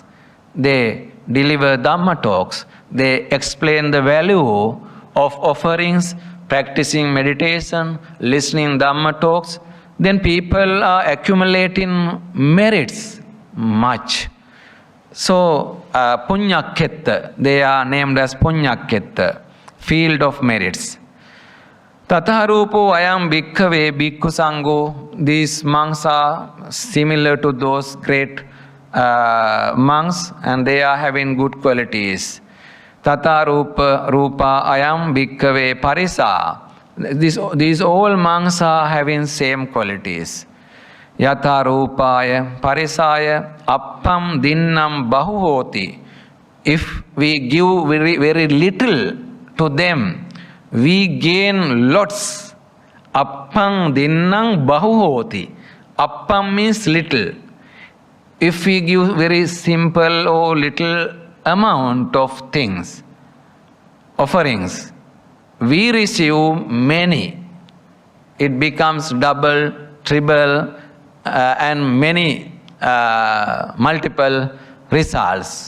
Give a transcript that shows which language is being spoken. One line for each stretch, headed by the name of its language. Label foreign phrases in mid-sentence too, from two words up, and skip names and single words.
English: They deliver Dhamma talks. They explain the value of offerings, practicing meditation, listening Dhamma talks. Then people are accumulating merits much. So, Punyakhetta, they are named as Punyakhetta, field of merits.
Pali: Tataharupo ayam bhikkhave bhikkhu sangho.
English: These monks are similar to those great monks and they are having good qualities.
Pali: Tatarupa rupa ayam bhikkhave parisa.
English: These all monks are having same qualities.
Pali: Yatha rupaya parisaya appam dinnam bahuhoti.
English: if we give very, very little to them, we gain lots.
Pali: Appang dinnang bahu hoti.
English: Appam means little. If we give very simple or little amount of things, offerings, we receive many. It becomes double, triple, and many multiple results.